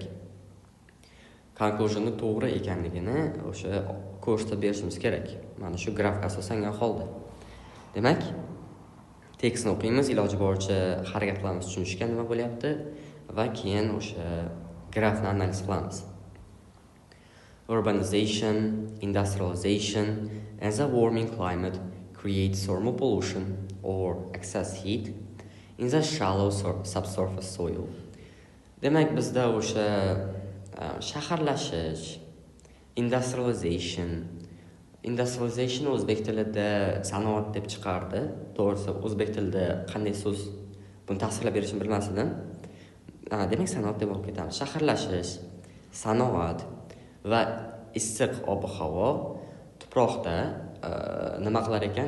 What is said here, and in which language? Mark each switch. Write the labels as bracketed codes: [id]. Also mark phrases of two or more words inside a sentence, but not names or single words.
[uz] Conclusionni to'g'ri ekanligini o'sha ko'rsatib berishimiz kerak. Mana shu grafga asoslangan holda. Demak, tekstni o'qiymiz, iloji boricha harakat qilamiz tushunishga nima bo'lyapti va keyin o'sha grafni analiz qilamiz. [en] Urbanization, industrialization, and the warming climate create thermal pollution or excess heat in the shallow subsurface soil. [uz] Demak, bizda o'sha shaharlashish, industrialization o'zbek tilida sanoat deb chiqardi. To'g'risi, o'zbek tilida qanday so'z buni tasvirlab berishini bilmasdim. Demak, sanoat deb olib ketamiz. Shaharlashish, sanoat va issiq ob-havo tuproqda nima qilar ekan?